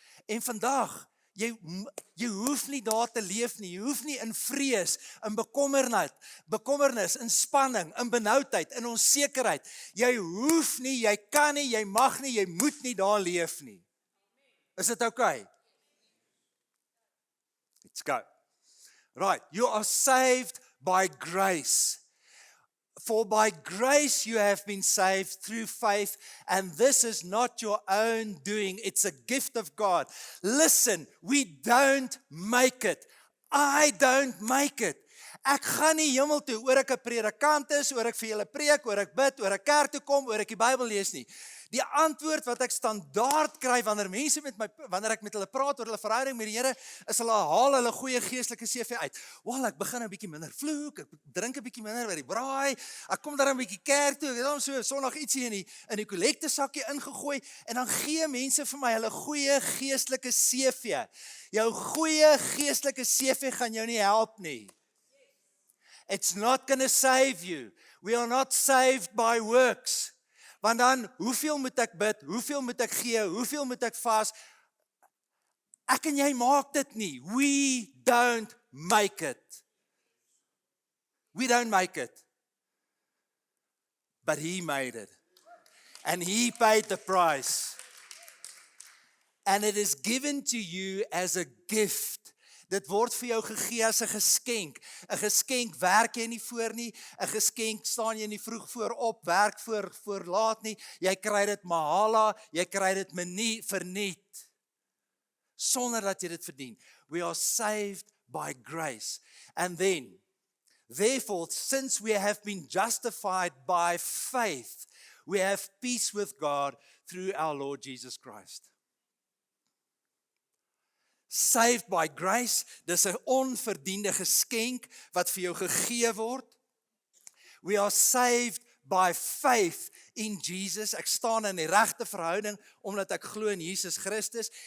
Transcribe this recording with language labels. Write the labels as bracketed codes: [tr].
[af] En vandag, jy hoef nie daar te leef nie, jy hoef nie in vrees, in bekommernis, in spanning, in benoudheid, in onsekerheid. Jy hoef nie, jy kan nie, jy mag nie, jy moet nie daar leef nie. Is dit okay? [en] Let's go. Right, you are saved by grace. For by grace you have been saved through faith, and this is not your own doing, it's a gift of God. Listen, we don't make it. I don't make it. [af] Ek gaan nie hemel toe oor ek 'n predikant is, oor ek vir julle preek, oor ek bid, oor ek kerk toe kom, oor ek die Bybel lees nie. Die antwoord wat ek standaard kry wanneer ek met hulle praat oor hulle verhouding met die Here, is hulle haal hulle goeie geestelike CV uit. Wel, ek begin 'n bietjie minder vloek, ek drink 'n bietjie minder by die braai, ek kom daar 'n bietjie kerk toe, ek het dan so 'n Sondag ietsie in die kollektesakkie ingegooi, en dan gee mense vir my hulle goeie geestelike CV. Jou goeie geestelike CV gaan jou nie help nie. [en] It's not going to save you. We are not saved by works. [af] Want dan, hoeveel moet ek bid, hoeveel moet ek gee, hoeveel moet ek vas? Ek en jy maak dit nie. [en] We don't make it. We don't make it. But He made it. And He paid the price. And it is given to you as a gift. [af] Dit word vir jou gegee as 'n geskenk. 'n Geskenk werk jy nie voor nie. 'n Geskenk staan jy nie vroeg voor op, werk voor laat nie. Jy kry dit mahala, jy kry dit verniet. Sonder dat jy dit verdien. [en] We are saved by grace. And then, therefore, since we have been justified by faith, we have peace with God through our Lord Jesus Christ. Saved by grace, [af] dis 'n onverdiende geskenk wat vir jou gegee word. [en] We are saved by faith in Jesus. [af] Ek staan in die regte verhouding omdat ek glo in Jesus Christus.